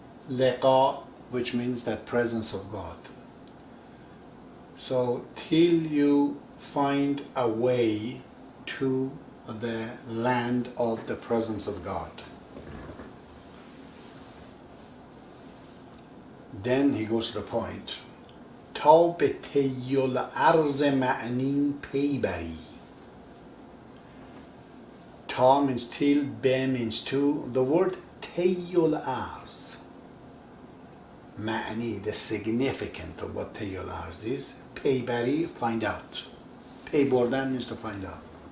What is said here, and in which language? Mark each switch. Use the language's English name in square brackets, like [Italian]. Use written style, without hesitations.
[English] Liqa, which means that presence of God. So till you find a way to the land of the presence of God. Then he goes to the point. [Persian] تا به طی الارض معنی پی بری. [English] Ta means till, be means to. The word طی الارض, معنی, the significance of what طی الارض is. پی بری, find out. پی بردن means to find out.